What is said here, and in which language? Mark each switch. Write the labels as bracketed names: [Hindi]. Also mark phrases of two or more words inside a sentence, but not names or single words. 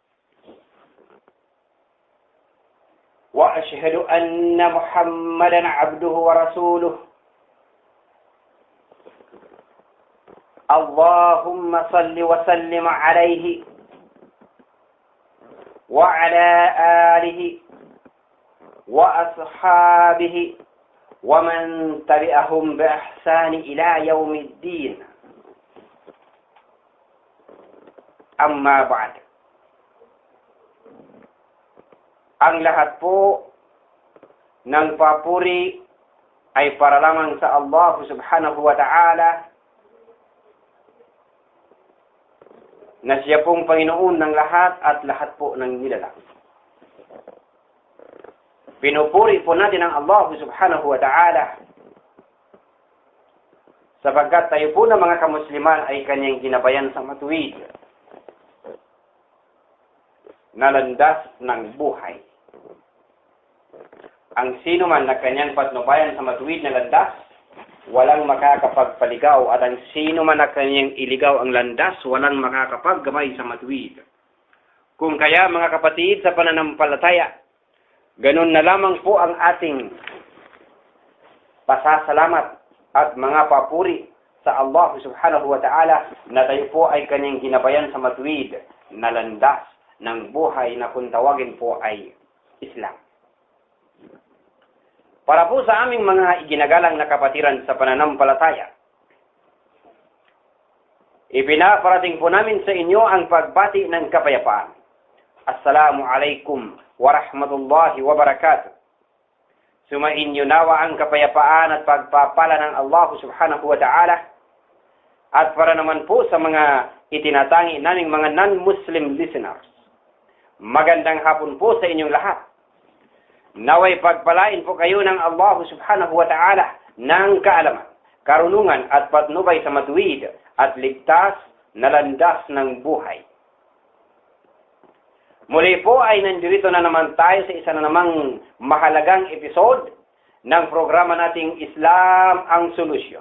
[Arabic] وأشهد أن محمدا عبده ورسوله اللهم صل وسلم عليه وعلى آله وأصحابه ومن تبعهم بإحسان إلى يوم الدين أما بعد. [Filipino] Ang lahat po ng papuri ay para lamang sa Allah [Arabic] سبحانه وتعالى [Filipino] na siya pong Panginoon ng lahat at lahat po ng nilalang. Pinupuri po natin ang Allah [Arabic] سبحانه وتعالى [Filipino] sapagkat tayo po na mga kamusliman ay kanyang ginabayan sa matuwid na landas ng buhay. Ang sino man na kanyang patnubayan sa matuwid na landas, walang makakapagpaligaw, at ang sino man na kanyang iligaw ang landas, walang makakapaggamay sa matuwid. Kung kaya mga kapatid sa pananampalataya, ganun na lamang po ang ating pasasalamat at mga papuri sa Allah [Arabic] سبحانه وتعالى [Filipino] na tayo po ay kanyang ginabayan sa matuwid na landas ng buhay na kung tawagin po ay Islam. Para po sa aming mga iginagalang na kapatiran sa pananampalataya, ipinaparating po namin sa inyo ang pagbati ng kapayapaan. [Arabic] السلام عليكم ورحمة الله وبركاته. [Filipino] Sumainyo nawa ang kapayapaan at pagpapala ng Allah [Arabic] سبحانه وتعالى, [Filipino] at para naman po sa mga itinatangi naming mga [English] non-Muslim listeners, [Filipino] magandang hapon po sa inyong lahat. Naway pagpalain po kayo ng Allah [Arabic] سبحانه وتعالى [Filipino] ng kaalaman, karunungan at patnubay sa matuwid at ligtas na landas ng buhay. Muli po ay nandirito na naman tayo sa isa na namang mahalagang episode ng programa nating Islam ang Solusyon.